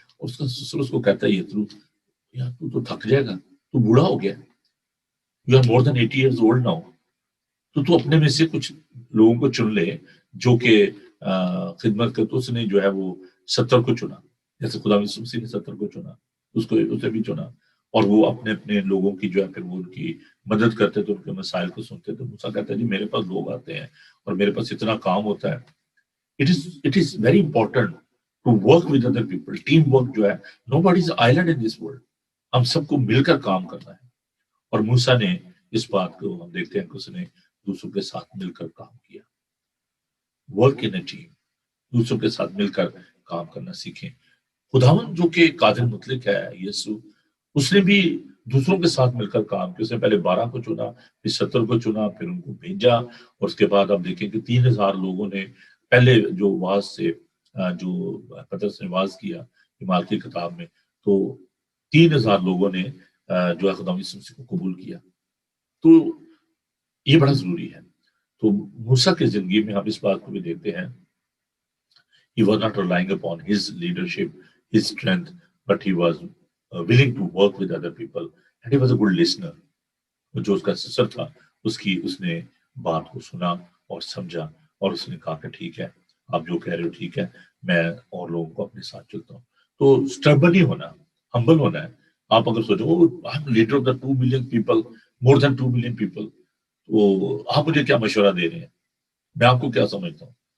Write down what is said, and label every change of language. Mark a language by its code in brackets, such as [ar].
[ur] اس کا سسر اس کو کہتا ہے یار تو تھک جائے گا، تو بوڑھا ہو گیا، [en] you are more than 80 years old now, [ur] تو اپنے میں سے کچھ لوگوں کو چن لے جو کہ خدمت کر. تو اس نے جو ہے وہ 70 کو چنا، جیسے خدا یسوع مسیح نے 70 کو چنا، اسے بھی چنا. اور وہ اپنے اپنے لوگوں کی جو ہے پھر وہ ان کی مدد کرتے تھے، ان کے مسائل کو سنتے تھے. موسیٰ کہتا ہے جی میرے پاس لوگ آتے ہیں اور میرے پاس اتنا کام ہوتا ہے. [en] It is very important to work with other people. Team work [ur] جو ہے، [en] nobody is island in this world. [ur] ہم سب کو مل کر کام کرنا ہے. اور موسیٰ نے اس بات کو ہم دیکھتے ہیں کہ اس نے دوسروں کے ساتھ مل کر کام کیا. [en] work in a team, [ur] دوسروں کے ساتھ مل کر کام کرنا سیکھیں. خداوند جو کہ قادر مطلق ہے، یسوع، اس نے بھی دوسروں کے ساتھ مل کر کام کیا. اس نے پہلے 12 کو چنا، پھر 70 کو چنا، پھر ان کو بھیجا. اور اس کے بعد آپ دیکھیں کہ 3000 لوگوں نے پہلے جو واز سے جو پطرس نے واز کیا اعمال کی کتاب میں، تو 3000 لوگوں نے جو ہے خدا یسوع مسیح کو قبول کیا. تو یہ بڑا ضروری ہے. تو موسیٰ کی زندگی میں ہم اس بات کو بھی دیکھتے ہیں. [en] He was not relying upon his leadership, his strength, but he was willing to work with other people, and he was a good listener. [ur] جو اس کا سسر تھا، اس نے بات کو سنا اور سمجھا، اور اس نے کہا کہ ٹھیک ہے، آپ جو کہہ رہے ہو ٹھیک ہے، میں اور لوگوں کو اپنے ساتھ چلتا ہوں. تو اسٹربل ہی ہونا، ہمبل ہونا ہے. آپ اگر سوچو [en] leader of the 2 million people, more than 2 million people, [ur] تو آپ مجھے کیا مشورہ دے رہے ہیں، میں آپ کو کیا سمجھتا ہوں.